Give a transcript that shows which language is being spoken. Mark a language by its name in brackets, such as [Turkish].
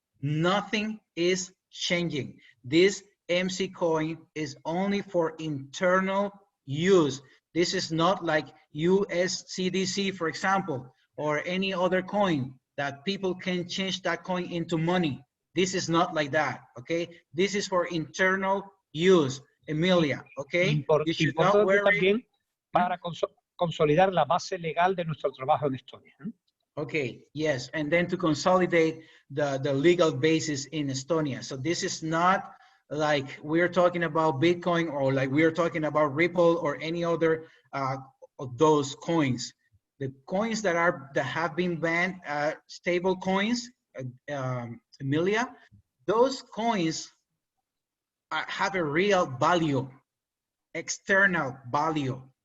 [English] Nothing is changing. This MC coin is only for internal use. This is not like USCDC, for example, or any other coin that people can change that coin into money. This is not like that, okay? This is for internal use, Emilia, okay? You should not worry. [Spanish] También para consolidar la base legal de nuestro trabajo en Estonia. [English] Okay, yes, and then to consolidate the legal basis in Estonia. So this is not like we're talking about Bitcoin or like we're talking about Ripple or any other of those coins. The coins that have been banned, stable coins, Emilia, those coins have a real value, external value.